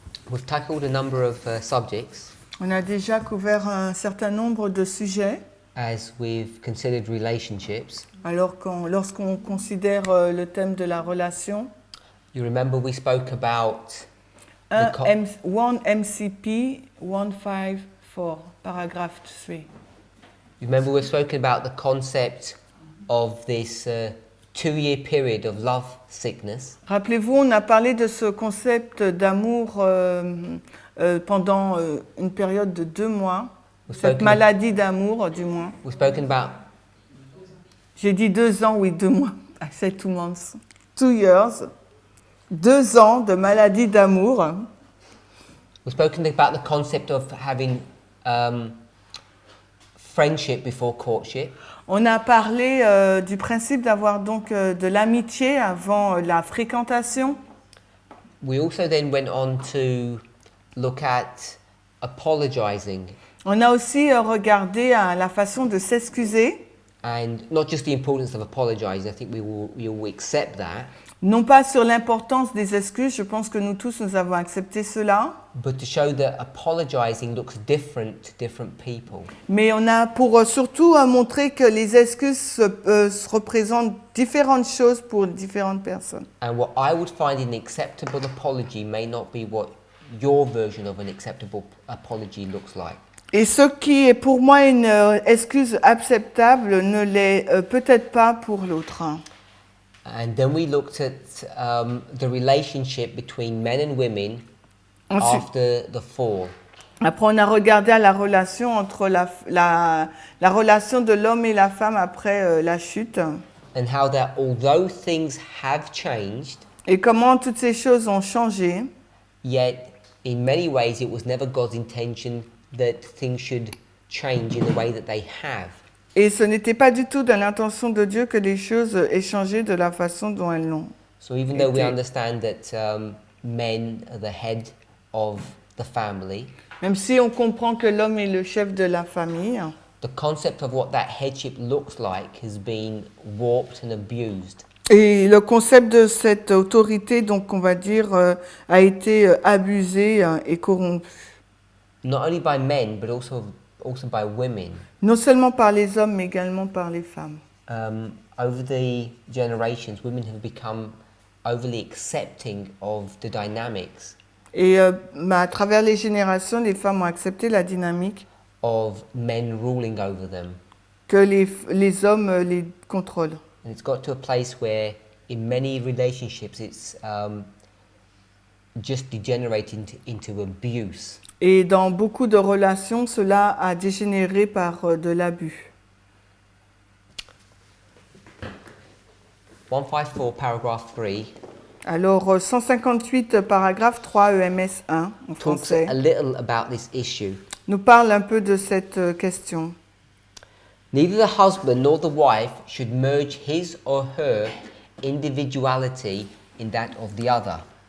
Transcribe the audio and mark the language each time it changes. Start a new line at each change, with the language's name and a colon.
English: We've tackled a number of subjects
French: On a déjà couvert un certain nombre de sujets.
English: as we've considered relationships.
French: Alors, lorsqu'on considère le thème de la relation,
English: You remember we spoke about 1 co-
French: MCP 154, paragraphe 3.
English: you remember we've spoken about the concept of this 2-year period of love sickness.
French: Rappelez-vous, on a parlé de ce concept d'amour pendant une période de 2 mois, cette maladie d'amour du moins.
English: We've spoken about
French: J'ai dit 2 ans, oui, 2 mois.
English: I said 2 months. 2 years.
French: 2 ans de maladie d'amour.
English: we've spoken about the concept of having friendship before courtship.
French: On a parlé du principe d'avoir donc de l'amitié avant la fréquentation.
English: We also then went on to look at apologizing
French: On a aussi regardé la façon de s'excuser.
English: and not just the importance of apologizing. I think we will accept that,
French: Non pas sur l'importance des excuses, je pense que nous tous nous avons accepté cela,
English: but to show that apologizing looks different to different people.
French: mais on a pour surtout montrer que les excuses représentent différentes choses pour différentes personnes.
English: And what I would find an acceptable apology may not be what your version of an acceptable apology looks like.
French: Et ce qui est pour moi une excuse acceptable ne l'est peut-être pas pour l'autre.
English: And then we looked at the relationship between men and women
French: Ensuite,
English: after the fall.
French: après, on a regardé à la relation entre la relation de l'homme et la femme après la chute.
English: And how that although things have changed,
French: Et comment toutes ces choses ont changé.
English: yet in many ways it was never God's intention that things should change in the way that they have.
French: Et ce n'était pas du tout dans l'intention de Dieu que les choses aient changé de la façon dont elles l'ont.
English: So even though we
French: été.
English: understand that men are the head of the family,
French: Même si on comprend que l'homme est le chef de la famille,
English: the concept of what that headship looks like has been warped and abused.
French: et le concept de cette autorité, donc on va dire, a été abusé et corrompu.
English: Not only by men, but also by women.
French: Non seulement par les hommes, mais également par les femmes.
English: Over the generations, women have become overly accepting of the dynamics
French: Et à travers les générations, les femmes ont accepté la dynamique
English: of men ruling over them.
French: que les hommes les contrôlent.
English: And it's got to a place where, in many relationships, it's just degenerating into abuse.
French: Et dans beaucoup de relations, cela a dégénéré par de l'abus.
English: 154, paragraph 3,
French: Alors, 158, paragraphe 3, EMS 1, en
English: talks
French: français,
English: a little about this issue.
French: nous parle un peu de cette question.
English: Neither the husband nor the wife should merge his or her individuality in that of the other.